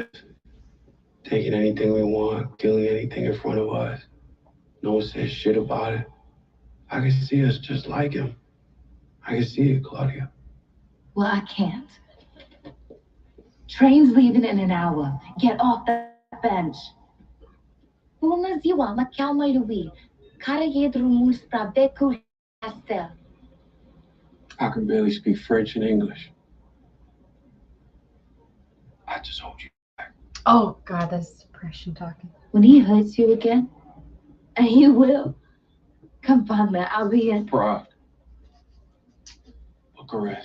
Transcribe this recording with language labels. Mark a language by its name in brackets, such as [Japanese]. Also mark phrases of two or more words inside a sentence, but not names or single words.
[English] Taking anything we want, killing anything in front of us. No one says shit about it. I can see us just like him. I can see it, Claudia. Well, I can't. Train's leaving in an hour. Get off that bench. [Romanian] Bună ziua, mă cheamă Louis. Care e drumul spre becul Castel? [English] I can barely speak French and English. I just hold you back. Oh, God, that's depression talking. When he hurts you again, and he will, come find me. I'll be in. Pride. Bucharest.